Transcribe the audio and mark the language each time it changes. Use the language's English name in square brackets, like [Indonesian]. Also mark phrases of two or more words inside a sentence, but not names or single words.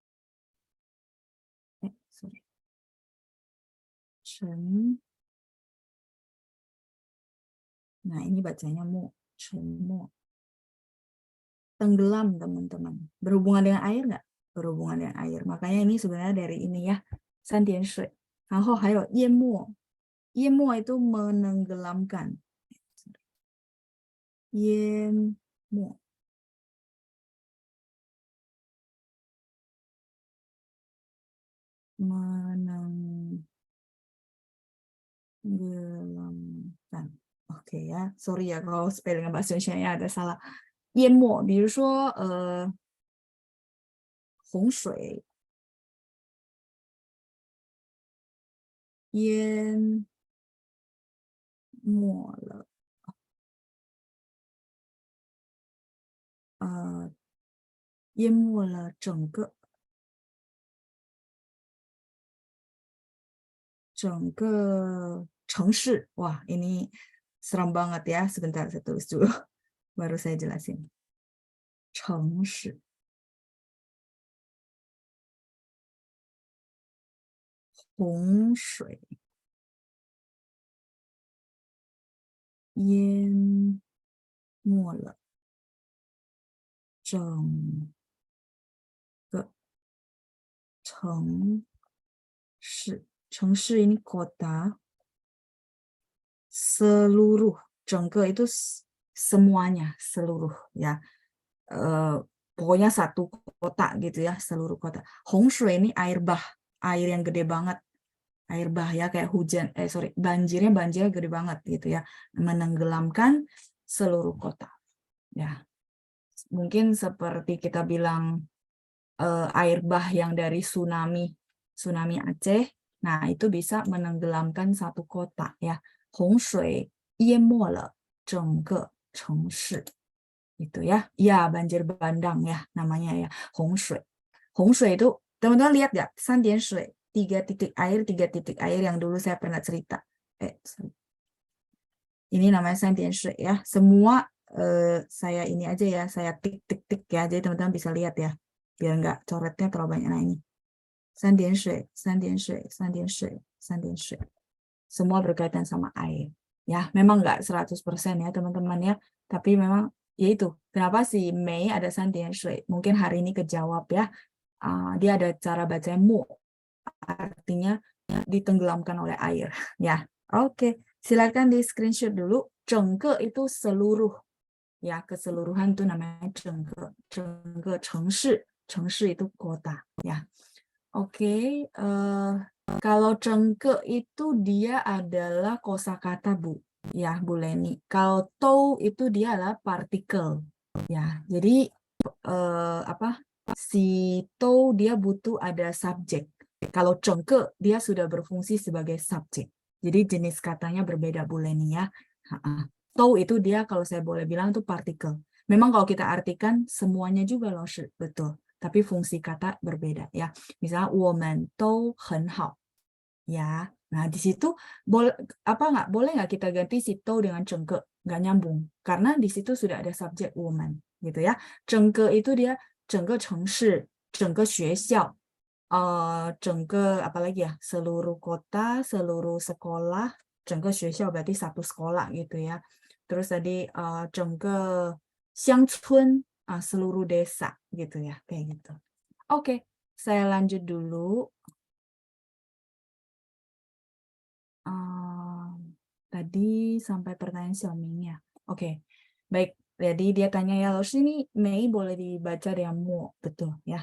[Indonesian] Nah, ini bacanya mu, cenmo. Tenggelam, teman-teman. Berhubungan dengan air nggak? Berhubungan dengan air. Makanya ini sebenarnya dari ini ya, [Chinese] 三点水. 然后还有淹没. [Indonesian] 淹没 itu menenggelamkan. 淹没. Menenggelamkan. Oke ya, sorry ya kalau spelling bahasa Indonesia ada salah. [Chinese] 淹没，比如说洪水，淹没了，淹没了整个城市. [Indonesian] Wah, ini seram banget ya. Sebentar saya tulis dulu. Baru saya jelasin. 城市. [Chinese] 洪水淹没了整个城市. [Indonesian] 城市 ini kota. Seluruh, 整个 itu semuanya, seluruh ya. Pokoknya satu kota gitu ya, seluruh kota. 洪水 ini air bah, air yang gede banget. Air bah ya, kayak hujan, banjirnya gede banget gitu ya. Menenggelamkan seluruh kota. Ya. Mungkin seperti kita bilang air bah yang dari tsunami Aceh. Nah, itu bisa menenggelamkan satu kota ya. [Chinese] 洪水淹没了整个城市. [Indonesian] Itu ya. Ya, banjir bandang ya namanya ya. 洪水. 洪水 itu teman-teman lihat nggak? [Chinese] 3点水, [Indonesian] 3 titik air yang dulu saya pernah cerita. Ini namanya [Chinese] 3 点水 [Indonesian] ya. Semua saya ini aja ya, saya tik ya. Jadi teman-teman bisa lihat ya. Biar nggak coretnya terlalu banyak. Nah, ini. [Chinese] 3 点水, 3点水, 3点水, 3点水. [Indonesian] Semua berkaitan sama air. Ya, memang nggak 100% ya teman-teman ya. Tapi memang ya itu. Kenapa sih Mei ada [Chinese] 3 点水? [Indonesian] Mungkin hari ini kejawab ya. Dia ada cara baca mu. Artinya ditenggelamkan oleh air. Ya, oke. Silakan di screenshot dulu. 整个 itu seluruh. Ya, keseluruhan itu namanya 整个. [Chinese] 整个城市. 城市 [Indonesian] itu kota. Ya. Oke. Kalau 整个 itu dia adalah kosakata Bu. Ya, Bu Leni. Kalau tou itu dia adalah partikel. Ya, jadi apa? Si to dia butuh ada subjek. Kalau cengke dia sudah berfungsi sebagai subjek. Jadi jenis katanya berbeda boleh nih ya. To itu dia kalau saya boleh bilang itu partikel. Memang kalau kita artikan semuanya juga loh, betul. Tapi fungsi kata berbeda ya. Misalnya [Chinese] 我们都很好 [Indonesian] ya. Nah di situ boleh nggak kita ganti si to dengan cengke? Nggak nyambung karena di situ sudah ada subjek woman gitu ya. Cengke itu dia [Chinese] 整个城市、整个学校、整个 [Indonesian] apalagi ya, seluruh kota, seluruh sekolah, [Chinese] 整个学校 [Indonesian] berarti satu sekolah gitu ya. Terus tadi [Chinese] 整个乡村 [Indonesian] seluruh desa gitu ya, kayak gitu. Oke, saya lanjut dulu. Tadi sampai pertanyaan Xiaoming ya. Oke, baik. Jadi dia tanya ya, lalu ini Mei boleh dibaca dengan mo, betul ya.